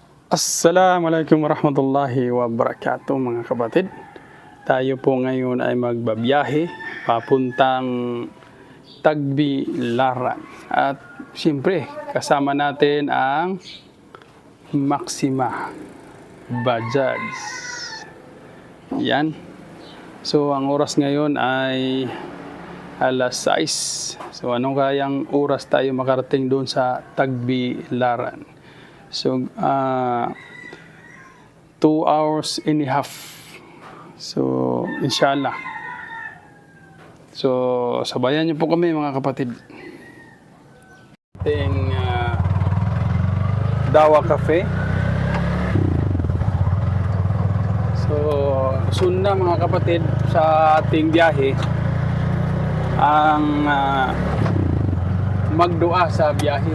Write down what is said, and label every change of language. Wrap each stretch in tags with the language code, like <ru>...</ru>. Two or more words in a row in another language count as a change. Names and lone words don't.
<ar>السلام عليكم ورحمة الله وبركاته</ar> <tl>mga kapatid. Tayo po ngayon ay magbabiyahe papuntang Tagbilaran. At siyempre kasama natin ang Maxima Bajaj. Yan. So ang oras ngayon ay alas 6. So anong kayang oras tayo makarating doon sa Tagbilaran?</tl> <en>So, 2 hours and a half.</en> <tl>So, inshallah. So, sabayan niyo po kami mga kapatid. Ating Dawa Cafe. So, soon na mga kapatid sa ating biyahe ang magdua sa biyahe.</tl>